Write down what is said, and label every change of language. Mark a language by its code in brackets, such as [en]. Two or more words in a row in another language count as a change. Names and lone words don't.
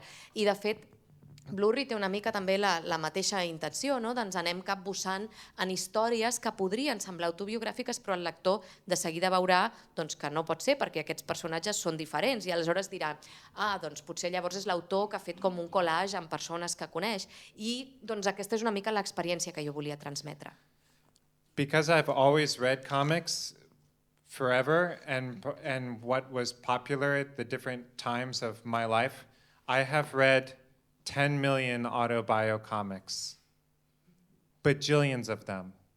[ca] I de fet, Blurry té una mica també la mateixa intenció, ens anem capbussant en històries que podrien semblar autobiogràfiques, però el lector de seguida veurà que no pot ser perquè aquests personatges són diferents i aleshores dirà, doncs potser llavors és l'autor que ha fet com un collage amb persones que coneix, i aquesta és una mica l'experiència que jo volia transmetre. [en] Because I've always read comics forever, and what was popular at the different times of my life, I have read 10 million autobio comics, bajillions of them.